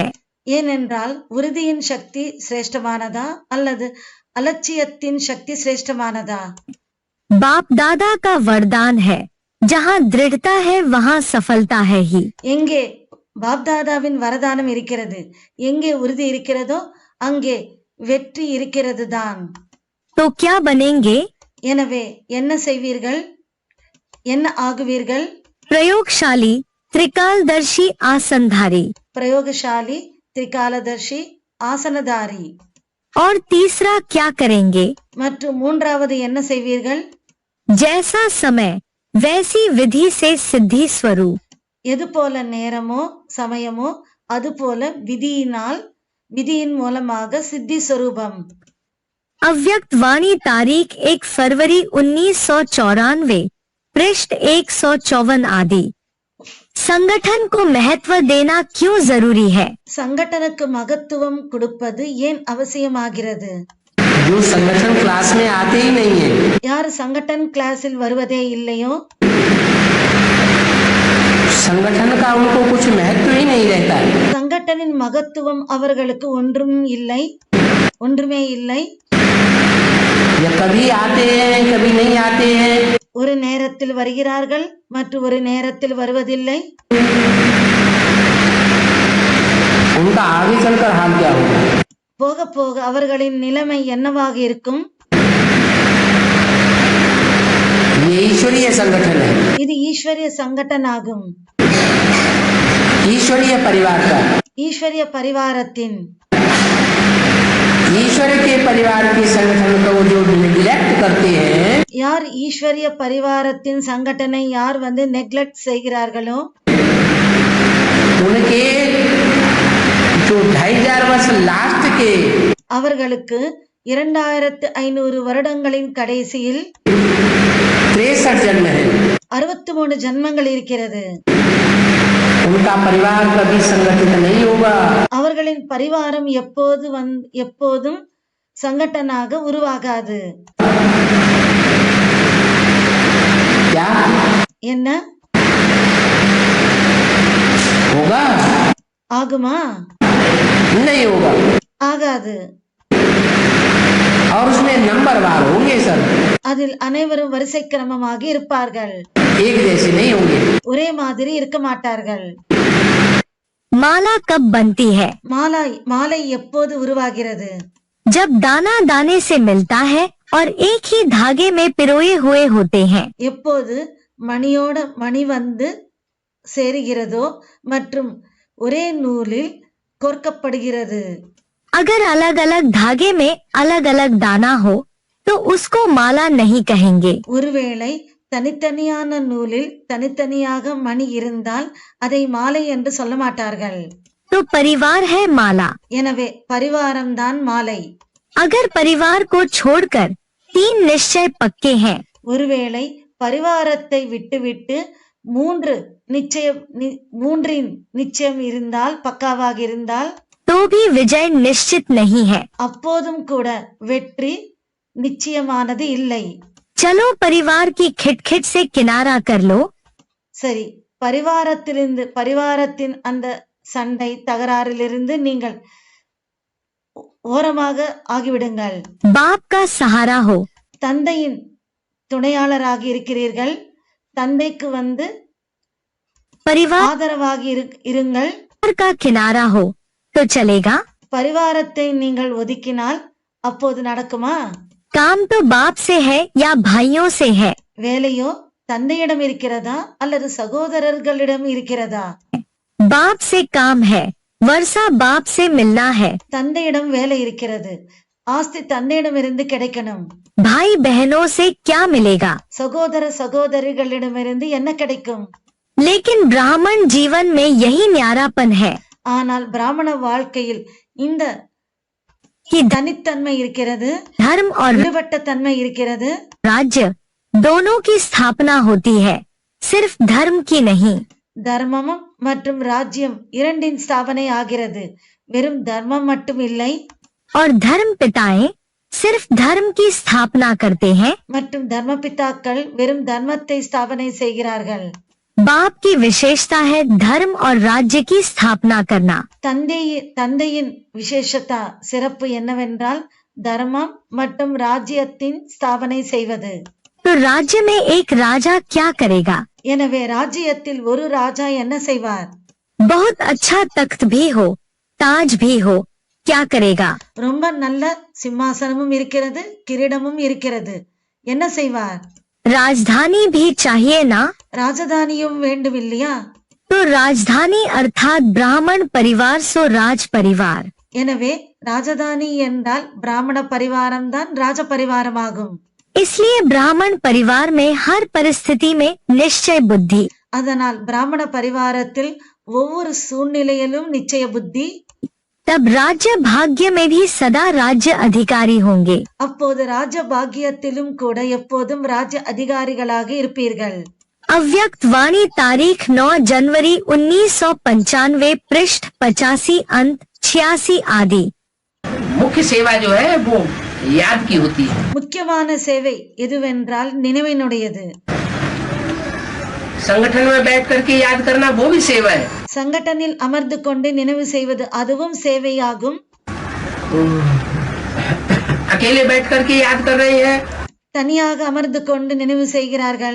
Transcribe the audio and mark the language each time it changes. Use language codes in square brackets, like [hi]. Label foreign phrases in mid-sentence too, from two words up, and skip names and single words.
[ta] ஏனென்றால் உறுதியின் சக்தி சிரேஷ்டமானதா அல்லது அலட்சியத்தின் சக்தி சிரேஷ்டமானதா? [hi] बाप दादा का वरदान है, जहाँ दृढ़ता है वहाँ सफलता है ही। [ta] எங்கே பாப்தாதாவின் வரதானம் இருக்கிறது, எங்கே உறுதி இருக்கிறதோ அங்கே வெற்றி இருக்கிறது தான்। [hi] तो क्या बनेंगे? [ta] எனவே என்ன செய்வீர்கள், என்ன ஆகுவீர்கள்? [hi] प्रयोगशाली त्रिकालदर्शी आसनधारी। प्रयोगशाली त्रिकालदर्शी आसनधारी। और तीसरा क्या करेंगे? [ta] மற்றும் மூன்றாவது என்ன செய்வீர்கள்? [hi] जैसा समय वैसी विधि से सिद्धि स्वरूप। [ta] எது போல நேரமோ சமயமோ அது போல விதியின் மூலமாக சித்தி स्वरूपம்। [hi] अव्यक्त वाणी तारीख 1 फरवरी 1994, पृष्ठ 154 आदि। संगठन को महत्व देना क्यों जरूरी है? [ta] संगठनக்கு மகத்துவம் கொடுப்பது ஏன் அவசியமாகிறது? [hi] जो संगठन क्लास में आते ही नहीं है, [ta] யார் संगठन क्लासिल வருவதே இல்லையோ [hi] संगठन का उनको कुछ महत्व ही नहीं रहता है। [ta] संगठनिன் மகத்துவம் அவர்களுக்கு ஒன்றுமே இல்லை। [hi] या कभी आते हैं कभी नहीं आते हैं, [ta] ஒரு நேரத்தில் வருகிறார்கள் மற்றும் ஒரு நேரத்தில் வருவதில்லை। [hi] उनका आगे चलकर हाल क्या होगा? [ta] போக போக அவர்களின் நிலைமை என்னவாக இருக்கும்? [hi] ये ईश्वरीय संगठन है, [ta] இது ஈஸ்வரிய संगठन ஆகும்। [hi] ईश्वरीय परिवार का, [ta] ஈஸ்வரிய பரிவாரத்தின் [hi] ईश्वर के परिवार के संगठन को जो निग्लेक्ट करते हैं, [ta] யார் ஈஸ்வரிய பரிவாரத்தின் संगठனை யார் நெக்லெக்ட் செய்கிறார்களோ [hi] उनके जो 2500 वर्ष लास्ट के [ta] அவர்களுக்கு 2500 வருடங்களின் கடைசியில் [hi] 63 जन्म है, [ta] 63 ஜன்மங்கள் இருக்கிறது। [hi] उनका परिवार कभी संगठित नहीं होगा। [ta] அவர்களின் பரிவாரம் எப்போதும் संगठनाக உருவாகாது। [hi] क्या [ta] என்ன [hi] होगा? [ta] ஆகுமா? [hi] नहीं होगा। [ta] ஆகாது। [hi] और उसमें नंबरवार होंगे सर, [ta] அதில் அனைவரும் வரிசை கிரமமாக இருப்பார்கள், [hi] एक जैसे नहीं होंगे। [ta] ஒரே மாதிரி இருக்க மாட்டார்கள்। [hi] माला कब बनती है? [ta] மாலை எப்போது உருவாகிறது? [hi] जब दाना दाने से मिलता है और एक ही धागे में पिरोए हुए होते हैं। [ta] எப்போது மணியோட மணி சேருகிறதோ மற்றும் ஒரே நூலில் கோர்க்கப்படுகிறது। [hi] अगर अलग अलग धागे में अलग अलग दाना हो तो उसको माला नहीं कहेंगे। [ta] ஒருவேளை தனித்தனியான நூலில் தனித்தனியாக மணி இருந்தால் அதை மாலை என்று சொல்ல மாட்டார்கள்। [hi] तो परिवार है माला। [ta] எனவே பரிவாரம் தான் மாலை। [hi] अगर परिवार को छोड़कर 3 निश्चय पक्के हैं, [ta] ஒருவேளை பரிவாரத்தை விட்டுவிட்டு மூன்றின் நிச்சயம் இருந்தால் பக்காவாக இருந்தால் [hi] तो भी विजय निश्चित नहीं है। [ta] அப்போதும் கூட வெற்றி நிச்சயமானது இல்லை। [hi] चलो परिवार की खिटखिट से किनारा कर लो। [ta] சரி, பரிவாரத்தின் அந்த சண்டை தகராறிலிருந்து நீங்கள் ஓரமாக ஆகிவிடுங்கள்। [hi] बाप का सहारा हो। [ta] தந்தையின் துணையாளராக இருக்கிறீர்கள், தந்தைக்கு [hi] परिवार [ta] ஆதரவாக இருங்கள்। [hi] का किनारा हो तो चलेगा। [ta] பரிவாரத்தை நீங்கள் ஒதுக்கினால் அப்போது நடக்குமா? [hi] काम तो बाप से है या भाइयों से है? [ta] வேலையோ தந்தையிடம் இருக்கிறதா அல்லது சகோதரர்களிடம் இருக்கிறதா? [hi] बाप से काम है, वर्षा बाप से मिलना है। [ta] தந்தையிடம் வேலை இருக்கிறது, ஆஸ்தி தந்தையிடமிருந்து கிடைக்கணும். [hi] भाई बहनों से क्या मिलेगा? [ta] சகோதர சகோதரிகளிடமிருந்து என்ன கிடைக்கும்? [hi] लेकिन ब्राह्मण जीवन में यही न्यारापन है [ta] ஆனால் பிராமண வாழ்க்கையில் இந்த [hi] कि [ta] தனித்தன்மை இருக்கிறது, [hi] धर्म और [ta] விடுபட்ட தன்மை இருக்கிறது. [hi] राज्य दोनों की स्थापना होती है, सिर्फ धर्म की नहीं। [ta] தர்மமும் மற்றும் ராஜ்யம் இரண்டின் ஸ்தாபனை ஆகிறது, வெறும் தர்மம் மட்டும் இல்லை. [hi] और धर्म पिताएं सिर्फ धर्म की स्थापना करते हैं। [ta] மற்றும் தர்ம பிதாக்கள் வெறும் தர்மத்தை ஸ்தாபனை செய்கிறார்கள். [hi] बाप की विशेषता है धर्म और राज्य की स्थापना करना। [ta] தந்தையின் விசேஷதா சிறப்பு என்னவென்றால் தர்மம் மற்றும் ராஜ்யத்தின் ஸ்தாபனை செய்வது. [hi] तो राज्य में एक राजा क्या करेगा? [ta] எனவே ராஜ்யத்தில் ஒரு ராஜா என்ன செய்வார்? [hi] बहुत अच्छा तख्त भी हो, ताज भी हो, क्या करेगा? [ta] ரொம்ப நல்ல சிம்மாசனமும் இருக்கிறது, கிரீடமும் இருக்கிறது, என்ன செய்வார்? [hi] राजधानी भी चाहिए ना? [ta] ராஜதானியும் வேண்டும் இல்லையா? [hi] तो राजधानी अर्थात ब्राह्मण परिवार सो राज परिवार। [ta] எனவே ராஜதானி என்றால் பிராமண பரிவாரம் தான் ராஜ பரிவாரமாகும். [hi] इसलिए ब्राह्मण परिवार में हर परिस्थिति में निश्चय बुद्धि। [ta] அதனால் பிராமண பரிவாரத்தில் ஒவ்வொரு சூழ்நிலையிலும் நிச்சய புத்தி. [hi] तब राज्य भाग्य में भी सदा राज्य अधिकारी होंगे। [ta] அப்போது ராஜ பாக்கியத்திலும் கூட எப்போதும் ராஜ அதிகாரிகளாக இருப்பீர்கள். [hi] अव्यक्त वाणी तारीख 9 जनवरी 1995 पृष्ठ 85 अंत 86 आदि। मुख्य सेवा जो है वो याद की होती है। [ta] முக்கியமான சேவை எதுவென்றால் நினைவினுடையது. [hi] संगठन में बैठ करके याद करना वो भी सेवा है। [ta] சங்கடனில் அமர்ந்து கொண்டு நினைவு செய்வது அதுவும் சேவையாகும். [hi] अकेले बैठ करके याद कर रहे हैं [ta] தனியாக அமர்ந்து கொண்டு நினைவு செய்கிறார்கள்,